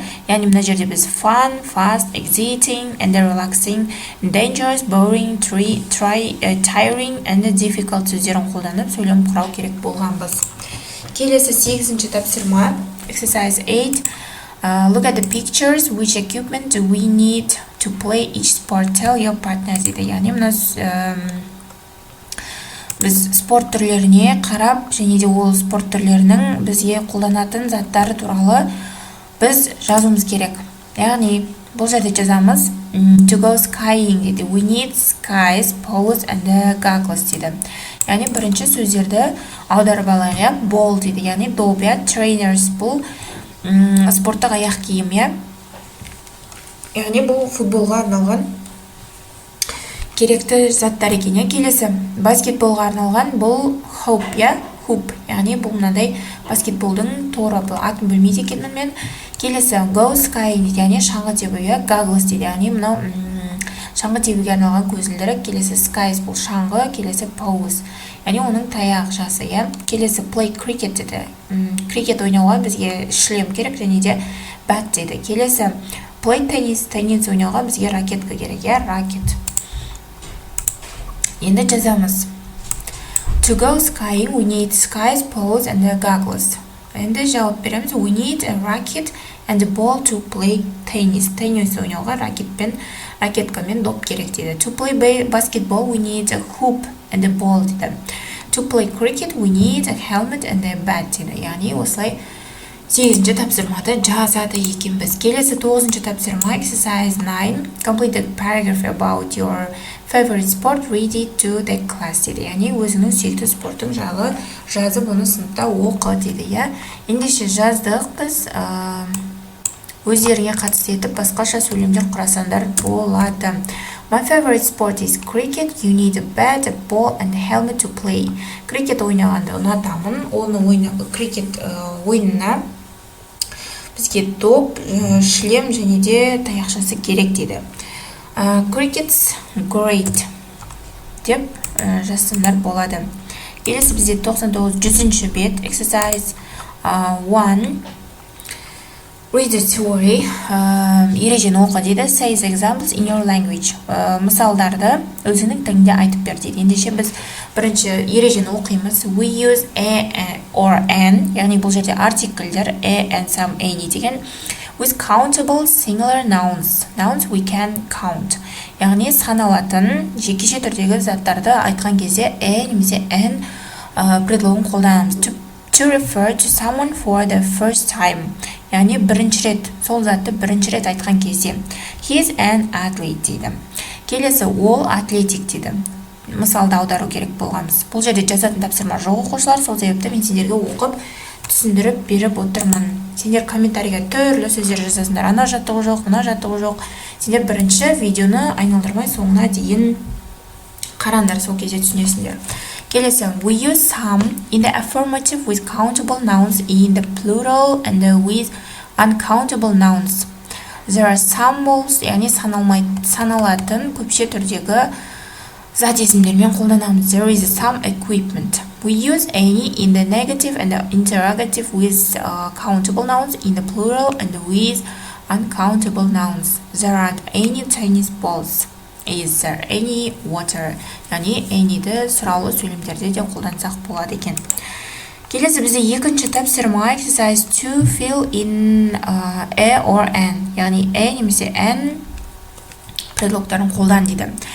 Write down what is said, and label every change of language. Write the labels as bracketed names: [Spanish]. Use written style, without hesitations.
[Kazakh] Яғни мына жерде біз [English] fun, fast, exciting, and relaxing, dangerous, boring, tiring, and difficult [Kazakh] сөздерін қолданып сөйлем құрау керек болғанбыз. Келесі 8-ші тапсырма, [English] exercise 8. Look at the pictures. Which equipment do we need to play each sport? Tell your partner [Kazakh] дейді. Яғни мына біз спорт түрлеріне қарап, және де ол спорт түрлерінің бізге қолданатын заттары туралы біз жазуымыз керек. Яғни бұл жерде жазамыз [English] to go skiing [Kazakh] дейді. [English] We need skis, poles and goggles [Kazakh] дейді. Яғни бірінші сөздерді аударып алайық. Ball дейді. Яғни доп, trainers бұл спорттық аяқ киім. Яғни бұл футболға арналған керекті заттар екен. Келесі баскетболға арналған бұл hoop, hoop, яғни бұл мынандай баскетболдың торы, бұл атын білмейді екенмін мен. Келесі go sky дейді, яғни шаңғы тебуге, goggles дейді, яғни мынау шаңғы тебуге арналған көзілдірік. Келесі skies бұл шаңғы, келесі pose, яғни оның таяқ жасы. Келесі play cricket дейді, крикет ойнауға бізге шлем керек және де bat дейді. Келесі play tennis, теннис ойнауға бізге ракетка керек, ракет. Енді жазамыз. [English] To go skiing, we need skies, poles, and goggles. [Kazakh] Енді жауап береміз. [English] We need a racket and a ball to play tennis. [Kazakh] Теннис ойнауға ракеткамен доп керек дейді. [English] To play basketball, we need a hoop and a ball [Kazakh] дейді. [English] To play cricket, we need a helmet and a bat [Kazakh] дейді. Яғни осылай 8-ші тапсырмада жазады екенбіз. Келесі 9-ші тапсырма [English] exercise 9. Complete the paragraph about your favorite sport, read it to the class [Kazakh] дейді. Яғни өзіңнің сүйікті спорттың жағы жазып оны сыныпта оқы дейді. Ендеше жаздық біз өздеріңе қатысты етіп басқаша сөйлемдер құрасаңдар болады. [English] My favorite sport is cricket. You need a bat, a ball, and a helmet to play. [Kazakh] Крикет ойнағанды ұнатамын. Оны крикет ойынына бізге доп, шлем және де таяқшасы керек дейді. [English] Cricket's great [Kazakh] деп жазсаңдар болады. Келесі бізде 99-100-ші бет [English] exercise 1. Read the story. [Kazakh] Ережені оқы дейді. [English] Say the examples in your language. [Kazakh] Мысалдарды өзіңнің тіліңде айтып бер дейді. Ендеше біз бірінші ережені оқимыз. [English] We use a or an, [Kazakh] яғни бұл жерде артикльдер [English] a and some, any деген. With countable singular nouns. Nouns we can count. [Kazakh] Яғни саналатын жекеше түрдегі заттарды айтқан кезде немесе an предлогын қолданамыз. [English] To refer to someone for the first time. [Kazakh] Яғни бірінші рет, сол затты бірінші рет айтқан кезде. [English] He is an athlete [Kazakh] дейді. Келесі ол атлетик дейді. Мысалды аудару керек болғанбыз. Бұл жерде жазатын тапсырма жоқ оқушылар, сол себепті мен сендерге оқып түсіндіріп беріп отырмын. Сендер комментарийға түрлі сөздер жазасыңдар. Ана жаттығу жоқ, мына жаттығу жоқ. Сендер бірінші видеоны айналдырмай соңына дейін қараңдар, сол кезде түсінесіңдер. [English] Келесі, we use some in the affirmative with countable nouns in the plural and with uncountable nouns. There are symbols, [Kazakh] яғни саналатын көпше түрдегі зат есімдермен қолданамыз. [English] There is some equipment. We use any in the negative and the interrogative with countable nouns in the plural and with uncountable nouns. There aren't any tennis balls. Is there any water? [Kazakh] Яғни [English] any'ді [Kazakh] сұраулы сөйлемдерде де қолдансақ болады екен. Келесі бізде екінші тапсырма [English] exercise 2 fill in a or an. [Kazakh] Яғни a немесе an предлогтарын қолдан дейді.